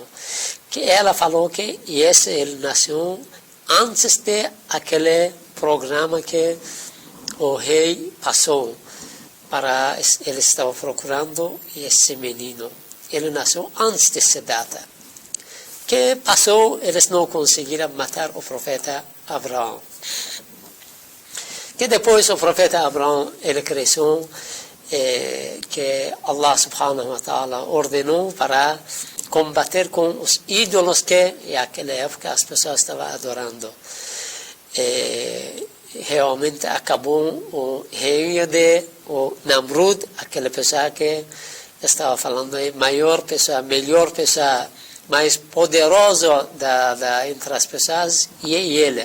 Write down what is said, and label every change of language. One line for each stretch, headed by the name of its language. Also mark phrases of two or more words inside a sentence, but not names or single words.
Portuguese: Que ela falou que ele nasceu antes de aquele programa que o rei passou para ele estava procurando esse menino. Ele nasceu antes dessa data. Que passou, eles não conseguiram matar o profeta Abraão. Que depois o profeta Abraão, ele cresceu, que
Arabic: الله سبحانه وتعالى
Portuguese: ordenou para combater com os ídolos que naquela época as pessoas estavam adorando. Realmente acabou o reino de Namrud, aquela pessoa que estava falando, maior pessoa, melhor pessoa, mais poderosa entre as pessoas, e ele.